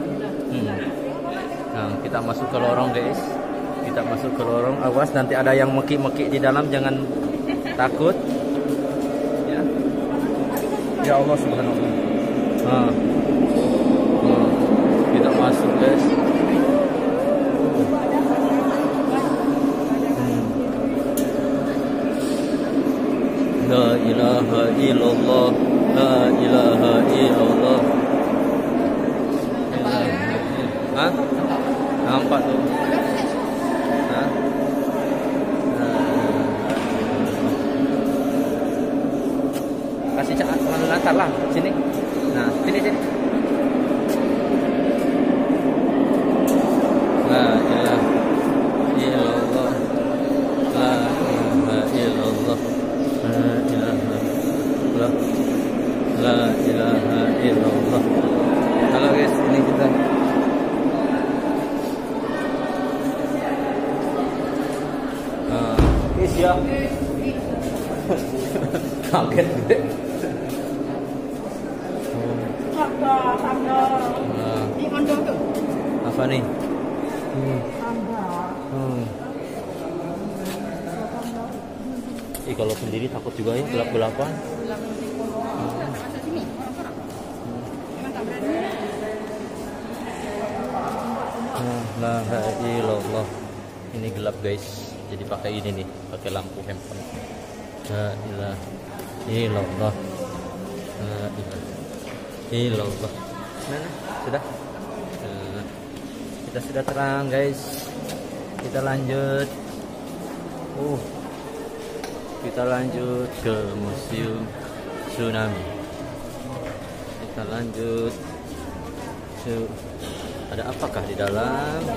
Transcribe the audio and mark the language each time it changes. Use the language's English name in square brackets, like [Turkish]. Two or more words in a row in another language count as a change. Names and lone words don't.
[Indonesian] Nah, kita masuk ke lorong guys. Kita masuk ke lorong. Awas nanti ada yang meki-meki di dalam, jangan takut. Ya. Ya Allah subhanallah. Nah. Kita masuk guys. [Arabic] لا إله إلا الله، لا إله إلا الله. [Indonesian] Hah? Nampak tuh. Hah? Kasih cak mana lantar lah sini. Nah, sini. [Arabic] لا إله إلا الله، لا إله إلا الله. لا إله إلا الله. [Indonesian] Halo guys, ini kita. Siap. Kaget gue. Tanda. Di Ondo tuh. Apa nih? Tanda. Kalau sendiri takut juga ya, gelap-gelapan. [Arabic] لا إله إلا الله. [Indonesian] Ini gelap guys. Jadi pakai ini nih, pakai lampu handphone. [Arabic] لا إله إلا الله، لا إله إلا الله. [Indonesian] Mana? Sudah? Kita sudah terang guys. Kita lanjut. Kita lanjut ke Museum Tsunami. Kita lanjut. Ada apakah di dalam?